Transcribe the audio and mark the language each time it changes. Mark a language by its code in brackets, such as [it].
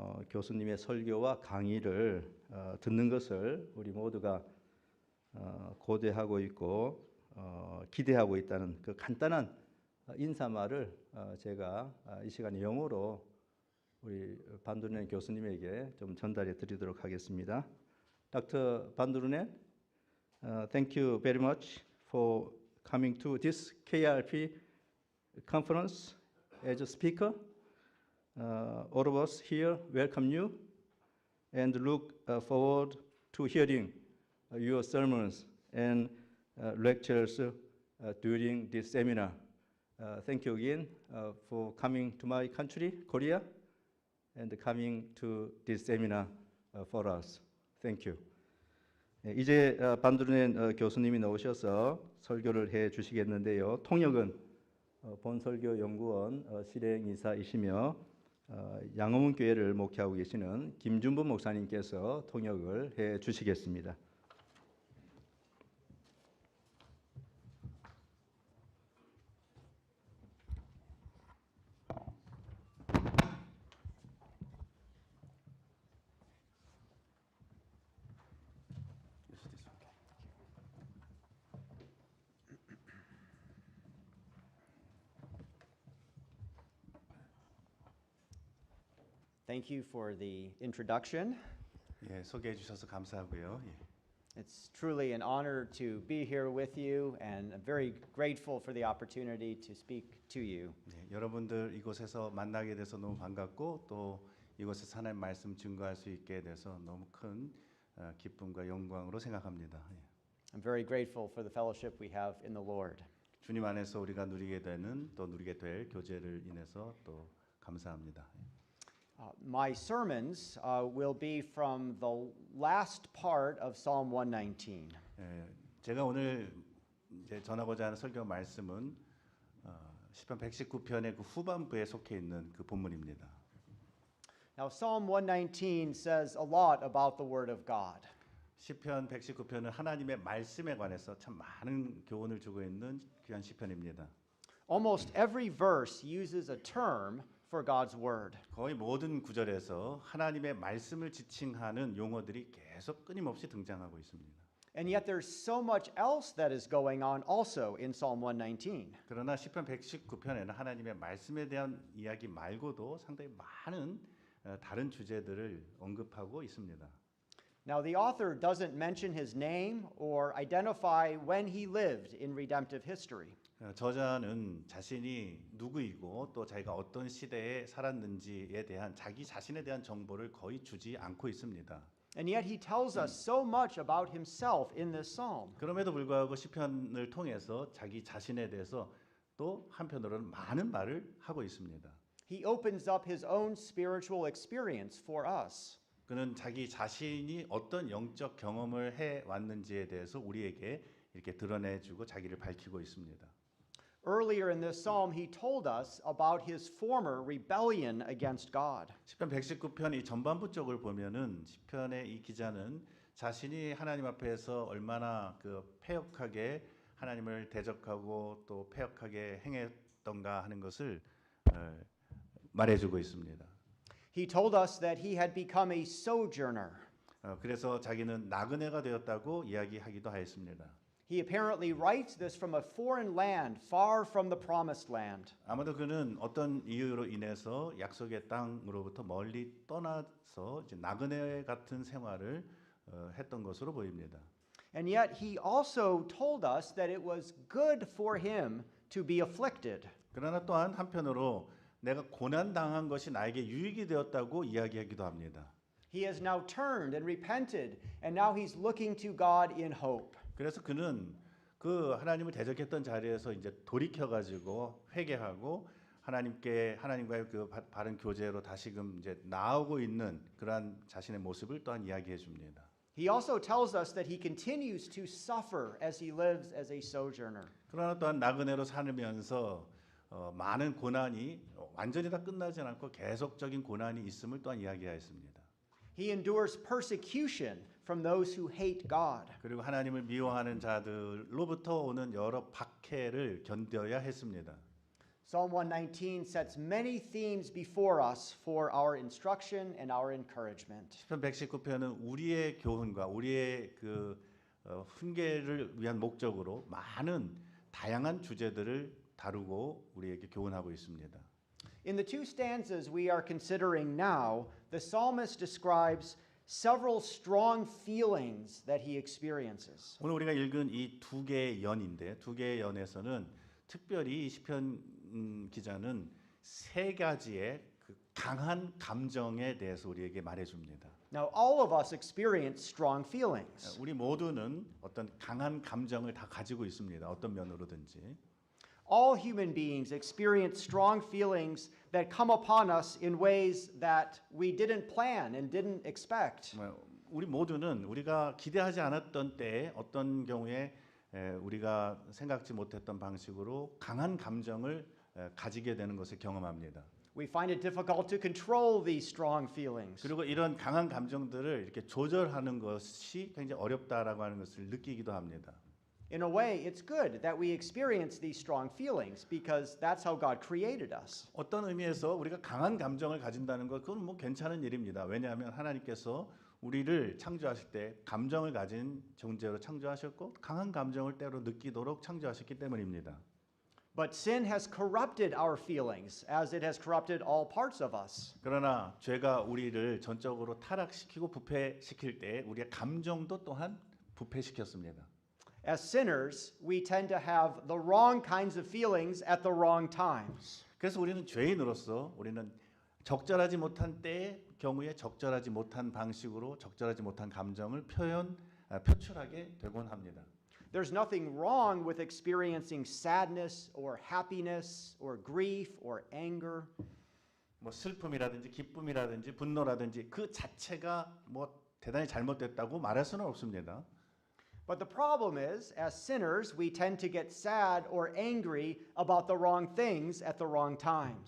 [ko] 교수님의 설교와 강의를 듣는 것을 우리 모두가 고대하고 있고 기대하고 있다는 그 간단한 인사말을 제가 이 시간에 영어로 우리 반두르넨 교수님에게 좀 전달해 드리도록 하겠습니다. [en] Dr. Bandurnen, thank you very much for coming to this KRP conference as a speaker. All of us here welcome you and look forward to hearing your sermons and lectures during this seminar. Thank you again for coming to my country, Korea, and coming to this seminar for us. Thank you. [ko] 이제 반두르넨 교수님이 나오셔서 설교를 해 주시겠는데요. 통역은 본설교연구원 실행이사이시며 양호문교회를 목회하고 계시는 김준범 목사님께서 통역을 해 주시겠습니다. [en] Thank you for the introduction. [ko] 예, 소개해 주셔서 감사하고요. 예. [en] It's truly an honor to be here with you, and I'm very grateful for the opportunity to speak to you. [ko] 예, 여러분들 이곳에서 만나게 돼서 너무 반갑고 또 이곳에서 하나님 말씀 증거할 수 있게 돼서 너무 큰 기쁨과 영광으로 생각합니다. 예. [en] I'm very grateful for the fellowship we have in the Lord. [ko] 주님 안에서 우리가 누리게 되는 또 누리게 될 교제를 인해서 또 감사합니다. 예. [en] My sermons will be from the last part of Psalm 119. [ko] 제가 오늘 이제 전하고자 하는 설교 말씀은 시편 119편의 그 후반부에 속해 있는 그 본문입니다. [en] Now, Psalm 119 says a lot about the Word of God. [ko] 시편 119편은 하나님의 말씀에 관해서 참 많은 교훈을 주고 있는 귀한 시편입니다. [en] Almost every verse uses a term for God's Word. [ko] 거의 모든 구절에서 하나님의 말씀을 지칭하는 용어들이 계속 끊임없이 등장하고 있습니다. [en] And yet there's so much else that is going on also in Psalm 119. [ko] 그러나 시편 119편에는 하나님의 말씀에 대한 이야기 말고도 상당히 많은 다른 주제들을 언급하고 있습니다. [en] Now, the author doesn't mention his name or identify when he lived in redemptive history. [ko] 저자는 자신이 누구이고 또 자기가 어떤 시대에 살았는지에 대한 자기 자신에 대한 정보를 거의 주지 않고 있습니다. [en] And yet he tells us so much about himself in this psalm. [ko] 그럼에도 불구하고 시편을 통해서 자기 자신에 대해서 또 한편으로는 많은 말을 하고 있습니다. [en] He opens up his own spiritual experience for us. [ko] 그는 자기 자신이 어떤 영적 경험을 해 왔는지에 대해서 우리에게 이렇게 드러내주고 자기를 밝히고 있습니다. [en] Earlier in this psalm, he told us about his former rebellion against God. [ko] 시편 119편 이 전반부 쪽을 보면은 시편의 이 기자는 자신이 하나님 앞에서 얼마나 그 패역하게 하나님을 대적하고 또 패역하게 행했던가 하는 것을 말해주고 있습니다. [en] He told us that he had become a sojourner. [ko] 그래서 자기는 나그네가 되었다고 이야기하기도 하였습니다. [en] He apparently writes this from a foreign land, far from the promised land. [ko] 아마도 그는 어떤 이유로 인해서 약속의 땅으로부터 멀리 떠나서 이제 나그네 같은 생활을 했던 것으로 보입니다. [en] And yet he also told us that it was good for him to be afflicted. [ko] 그러나 또한 한편으로 내가 고난 당한 것이 나에게 유익이 되었다고 이야기하기도 합니다. [en] He has now turned and repented, and now he's looking to God in hope. [ko] 그래서 그는 그 하나님을 대적했던 자리에서 이제 돌이켜 가지고 회개하고 하나님과의 그 바른 교제로 다시금 이제 나아오고 있는 그러한 자신의 모습을 또한 이야기해 줍니다. [en] He also tells us that he continues to suffer as he lives as a sojourner. [ko] 그러나 또한 나그네로 살면서 많은 고난이 완전히 다 끝나지 않고 계속적인 고난이 있음을 또한 이야기하였습니다. [en] He endures persecution from those who hate God. [ko] 그리고 하나님을 미워하는 자들로부터 오는 여러 박해를 견뎌야 했습니다. [en] Psalm 119 sets many themes before us for our instruction and our encouragement. [ko] 시편 119편은 우리의 교훈과 우리의 그 훈계를 위한 목적으로 많은 다양한 주제들을 다루고 우리에게 교훈하고 있습니다. [en] In the two stanzas we are considering now, the psalmist describes several strong feelings that he experiences. [ko] 오늘 우리가 읽은 이 두 개의 연인데 두 개의 연에서는 특별히 이 시편 기자는 세 가지의 그 강한 감정에 대해서 우리에게 말해줍니다. [en] Now, all of us experience strong feelings. [ko] 우리 모두는 어떤 강한 감정을 다 가지고 있습니다. 어떤 면으로든지. [en] All human beings experience strong feelings that come upon us in ways that we didn't plan and didn't expect. [ko] 우리 모두는 우리가 기대하지 않았던 때에 어떤 경우에 우리가 생각지 못했던 방식으로 강한 감정을 가지게 되는 것을 경험합니다. [en] We find it difficult to control these strong feelings. [ko] 그리고 이런 강한 감정들을 이렇게 조절하는 것이 굉장히 어렵다라고 하는 것을 느끼기도 합니다. [en] In a way, it's good that we experience these strong feelings because that's how God created us. [ko] 어떤 의미에서 우리가 강한 감정을 가진다는 것 그건 뭐 괜찮은 일입니다. 왜냐하면 하나님께서 우리를 창조하실 때 감정을 가진 존재로 창조하셨고 강한 감정을 때로 느끼도록 창조하셨기 때문입니다. [en] But sin has corrupted our feelings as it has corrupted all parts of us. [ko] 그러나 죄가 우리를 전적으로 타락시키고 부패시킬 때 우리의 감정도 또한 부패시켰습니다. [en] As sinners, we tend to have the wrong kinds of feelings at the wrong times. [ko] 그래서 우리는 죄인으로서 우리는 적절하지 못한 때의 경우에 적절하지 못한 방식으로 적절하지 못한 감정을 표출하게 되곤 합니다. [en] There's nothing wrong with experiencing sadness or happiness or grief or anger. [ko] 뭐 슬픔이라든지 기쁨이라든지 분노라든지 그 자체가 뭐 대단히 잘못됐다고 말할 수는 없습니다. [en] But the problem is, as sinners, we tend to get sad or angry about the wrong things at the wrong times.